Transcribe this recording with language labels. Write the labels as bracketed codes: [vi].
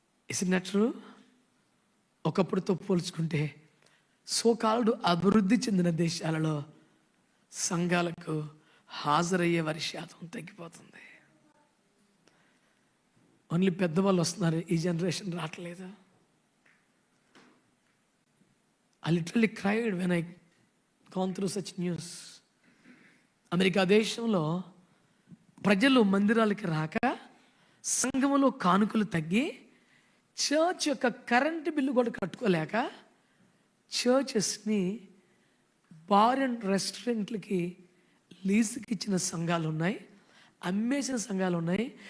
[en] Is not true? [te] ఒకప్పుడుతో పోల్చుకుంటే so called అభివృద్ధి చెందిన దేశాలలో సంఘాలకు హాజరయ్యే వారి శాతం తగ్గిపోతుంది. ఓన్లీ పెద్దవాళ్ళు వస్తున్నారు, ఈ జనరేషన్ రావట్లేదు. [en] I literally cried when I gone through such news. [te] America దేశంలో ప్రజలు మందిరాలకి రాక సంఘములో కానుకలు తగ్గి చర్చ్ యొక్క కరెంటు బిల్లు కూడా కట్టుకోలేక చర్చెస్ని బార్ అండ్ రెస్టారెంట్లకి లీజుకి ఇచ్చిన సంఘాలు ఉన్నాయి, అమ్మేసిన సంఘాలు ఉన్నాయి.